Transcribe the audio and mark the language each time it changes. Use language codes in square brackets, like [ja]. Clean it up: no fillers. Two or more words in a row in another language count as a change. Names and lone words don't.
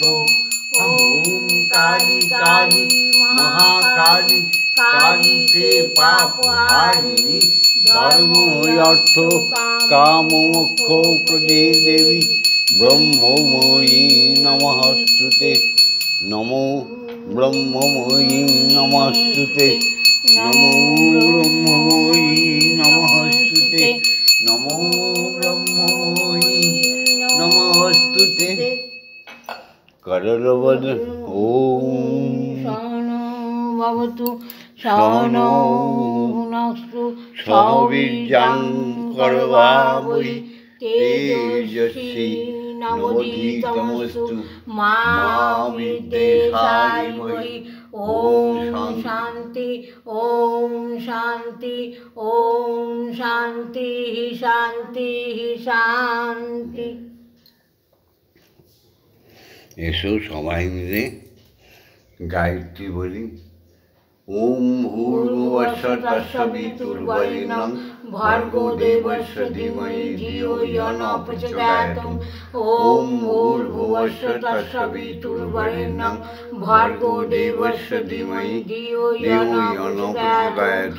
[sa] ওম কালী কালী মহাকালী কালীতে পাপহারিণী ধর্ম অর্থ কাম মোক্ষ প্রদে দেবী ব্রহ্মময়ী নমস্তুতে। নমো ব্রহ্মময়ী নমস্তুতে। নমো ব্রহ্মময়ী নমস্তুতে। নমো ব্রহ্মণি নমস্তুতে করলবদ ওম সহনো ভবতু সহনো ভুনস্তু সহবীর্যং করভাবহৈ তেজস্বী নবধীতমস্তু মা বিদ্বেষায় মহি। ওম শান্তি ওম শান্তি ওম শান্তি শান্তি শান্তি। [bn] এসো সবাই মিলে গায়ত্রী বলি। [sa] ওম ভূর্ভুবস্য তস্সবিতুর্বরেণ্যং ভর্গো দেবস্য ধীমহি ধিয়ো ইয়ো ন প্রচোদয়াৎ। ওম ভূর্ভুবস্য তস্সবিতুর্বরেণ্যং ভর্গো দেবস্য ধীমহি ধিয়ো ইয়ো ন প্রচোদয়াৎ।